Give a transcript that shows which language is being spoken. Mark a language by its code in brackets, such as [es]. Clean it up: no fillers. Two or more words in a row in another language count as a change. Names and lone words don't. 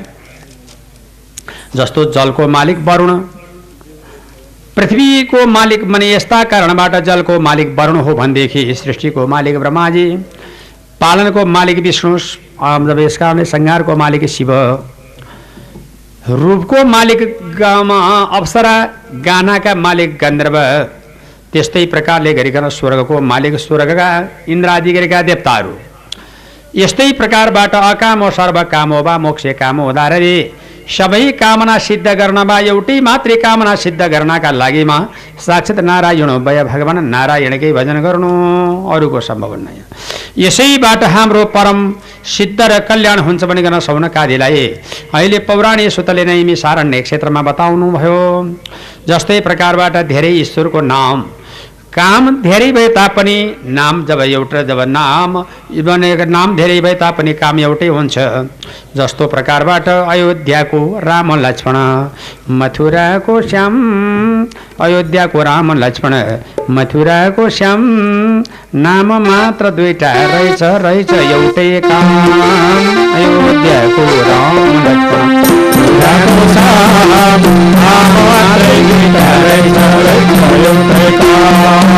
[ne] जस्तो जलको मालिक वरुण, पृथ्वीको मालिक माने यस्ता कारणबाट जलको मालिक वरुण हो भनेदेखि सृष्टिको मालिक ब्रह्माजी, पालनको मालिक विष्णु, जब यस कारणले संहारको मालिक शिव, रूपको मालिक अप्सरा, गानाका मालिक गन्धर्व, त्यस्तै प्रकारले गरिकन स्वर्गको मालिक स्वर्गका इन्द्रादि गरेका देवताहरू। यस्तै प्रकारबाट [sa] अकामो सर्व कामो वा मोक्ष कामो [ne] उदारले सबै कामना सिद्ध गर्नमा एउटै मात्रै कामना सिद्ध गर्नका लागिमा साक्षात् नारायण भय भगवान नारायणकै भजन गर्नु, अरूको सम्भव नै। यसैबाट हाम्रो परम सिद्ध र कल्याण हुन्छ भनिकन सौनकादिलाई अहिले पौराणिक सुतले नैमिषारण्य क्षेत्रमा बताउनु भयो। जस्तै प्रकारबाट धेरै ईश्वरको नाम काम धेरै भए तापनि नाम जब एउटा, जब नाम धेरै भए तापनि काम एउटै हुन्छ। जस्तो प्रकारबाट अयोध्याको राम लक्ष्मण, मथुराको श्याम, अयोध्याको राम लक्ष्मण, मथुराको श्याम, नाम मात्र दुईटा रहेछ रहेछ एउटै काम। अयोध्याको राम लक्ष्मण, मथुराको श्याम, नाम मात्र दुईटा रहेछ रहेछ एउटै काम।